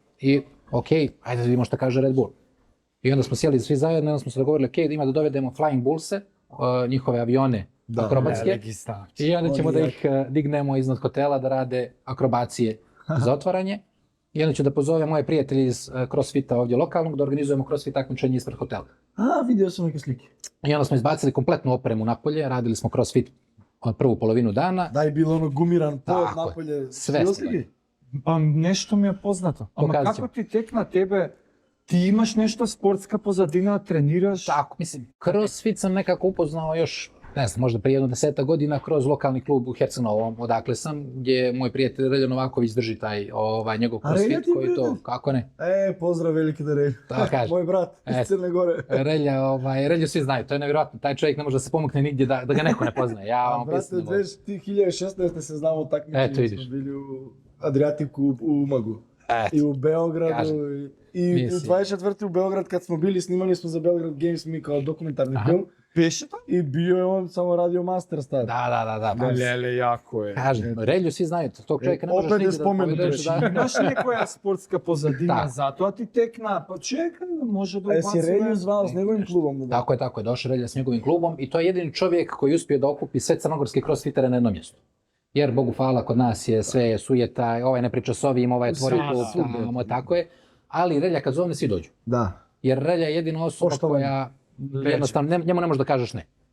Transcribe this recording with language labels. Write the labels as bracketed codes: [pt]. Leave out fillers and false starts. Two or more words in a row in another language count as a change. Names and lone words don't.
[sr] I ok, ajde da vidimo šta kaže Red Bull. I onda smo sjeli svi zajedno i onda smo se dogovorili, ok, da ima da dovedemo Flying Bullse, njihove avione akrobatske, i onda ćemo da ih dignemo iznad hotela da rade akrobacije za otvaranje. I onda ću da pozovem moje prijatelje iz CrossFita ovdje lokalnog da organizujemo CrossFit takmičenje ispred hotela. Vidio sam neke slike. I onda smo izbacili kompletnu opremu napolje, radili smo CrossFit prvu polovinu dana. Da je bilo ono gumiran pod napolje. Sve [mk] Па нешто ми е познато. Ама како ти текна тебе? Ти имаш нешто спортска позадина, тренираш? [sr] Tako, mislim, CrossFit sam nekako upoznao još, ne znam, možda prije 10 godina kroz lokalni klub u Hercenovom, odakle sam, gdje moj prijatelj Relja Novaković drži taj njegov CrossFit, koji to, kako ne? Pozdrav veliki da Relja. Moj brat iz Crne Gore. Relju svi znaju, to je nevjerojatno, taj čovjek ne može da se pomukne nigdje da ga neko ne poznaje. Brate, 2016. se znamo takmičenje, smo bili u Adriatiku u Umagu. I u Beogradu. I u 24. u Beograd kad smo bili, snimali smo za Belgrad Games mi kao dokumentarni film. [mk] Беше тоа? [sr] I bio je on samo radio Masters tada. Da. [mk] Леле, јако е. [sr] Kažem, Relju svi znaju, tog čovjeka ne možeš nigdje da povedeš. [mk] Имаш некоја спортска позадина, затоа ти текна, па чекај, може да [sr] ubacuje. Si Relju zvao s njegovim klubom? Tako je, došao Relja s njegovim klubom i to je jedini čovjek koji je uspio da okupi sve crnogorske crossfitere na jednom mjestu. Jer, Bogu hvala, kod nas je sve sujeta, ovaj ne priča s ovim, ovaj otvori klub, tako je. Ali Relja kad zovne, svi dođu. Da. Jer Relja je jedina osoba koja, jednostavno, njemu ne možeš da kažeš ne.